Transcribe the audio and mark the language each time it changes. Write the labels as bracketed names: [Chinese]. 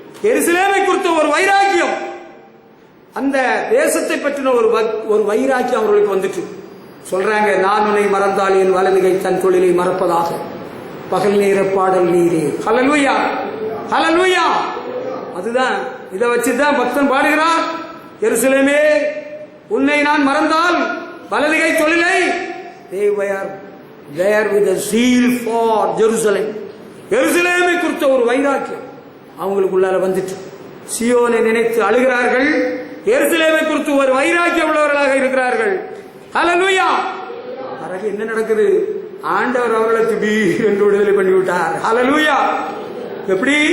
[Tamil] எருசலேமை குறித்த ஒரு வைராக்கியம், அந்த தேசத்தை பற்றின ஒரு வைராக்கியம் அவர்களுக்கு வந்துட்டு சொல்றாங்க, நான் உன்னை மறந்தால் என் வலதுகை தன் தொழிலை மறப்பதாக. பகல் நேர பாடல் நீரே. ஹல்லேலூயா, ஹல்லேலூயா. அதுதான், இதை வச்சுதான் பக்தன் பாடுகிறார். எருசலேமே, உன்னை நான் மறந்தால் வலதுகை தொழிலை, [English] they were there with a zeal for Jerusalem. [Tamil] எருசலேமை குறித்த ஒரு வைராக்கியம் அவங்களுக்குள்ளால வந்துட்டு சீயோனை நினைத்து அழுகிறார்கள். எருசலேமை குறித்து ஒரு வைராக்கியம் உள்ளவர்களாக இருக்கிறார்கள். ஹல்லேலூயா. பிறகு என்ன நடக்குது? ஆண்டவர் அவர்களை திடீர் என்று விடுதலை பண்ணிவிட்டார். ஹல்லேலூயா. எப்படி?